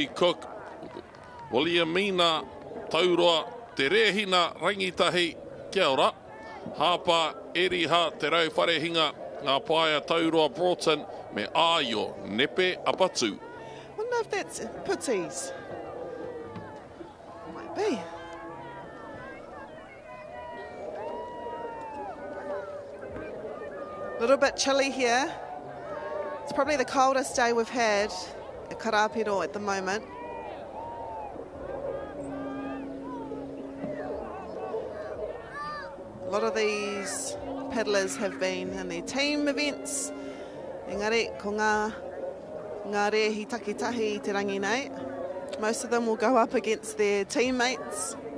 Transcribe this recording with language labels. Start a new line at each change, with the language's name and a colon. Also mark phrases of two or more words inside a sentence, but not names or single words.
Māori: Cook, Williamina Tauroa, Te Rehina Rangitahi, kia ora, Hapa Eriha Te Rau Wharehinga, Ngā paia taurua Broughton me Aio Nepe Apatu.
English: Wonder if that's putties. Might be. A little bit chilly here. It's probably the coldest day we've had at Karapiro at the moment. A lot of these paddlers have been in their team events.
Māori: Engari, ko ngā rehi takitahi I te rangi nei.
English: Most of them will go up against their teammates.